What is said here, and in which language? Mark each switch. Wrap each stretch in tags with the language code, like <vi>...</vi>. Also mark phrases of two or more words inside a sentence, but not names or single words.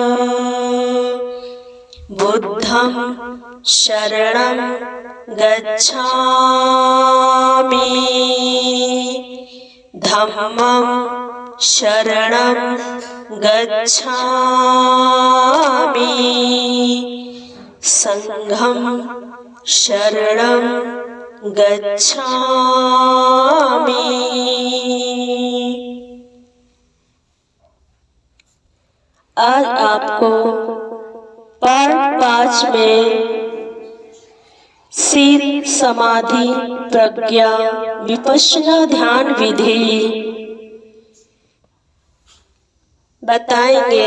<pi>बुद्धं शरणं गच्छामि, धम्मं शरणं गच्छामि, संघं शरणं गच्छामि।</pi> <hi>आज आपको पार्ट 5 में सिर समाधि प्रज्ञा विपश्यना ध्यान विधि बताएंगे।</hi>